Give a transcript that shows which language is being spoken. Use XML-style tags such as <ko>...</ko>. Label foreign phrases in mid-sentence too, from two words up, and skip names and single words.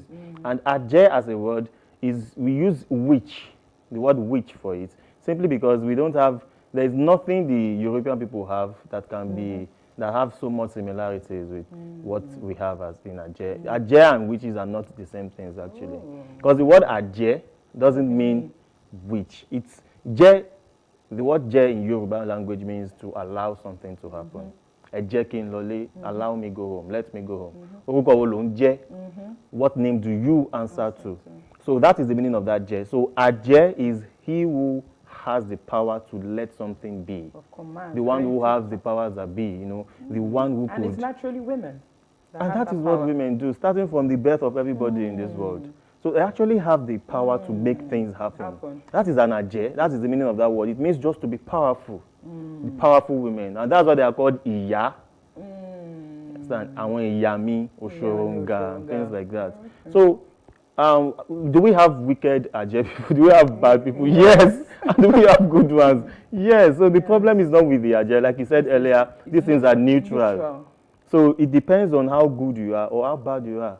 <en>And Aje as a word is, we use witch, the word witch for it, simply because we don't have, there's nothing the European people have that can be, that have so much similarities with what we have as in Aje. Aje and witches are not the same things actually. Because the word Aje doesn't mean witch. It's Je the word je in Yoruba language means to allow something to happen.</en> <yo>Ẹ jẹ́ kí n lọlé,</yo> <en>allow me go home, let me go home.</en> <yo>Orúkọ wo ló ń jẹ́?</yo> <en>What name do you answer to? So that is the meaning of that je. So Aje is he who has the power to let something be. Of command. The one who has the powers that be, you know, the one who and And could. it's naturally women. And that is what women do, starting from the birth of everybody in this world. So they actually have the power to make things happen. That is an Aje. That is the meaning of that word. It means just to be powerful. The powerful women. And that's why they are called Iya. Understand?</en> <yo>Àwọn ìyá mi, Oshoronga,</yo> <en>things like that. So, do we have wicked Aje people? Do we have bad people? Yes. And do we have good ones? Yes. So the problem is not with the Aje. Like you said earlier, these things are neutral. So it depends on how good you are or how bad you are.</en>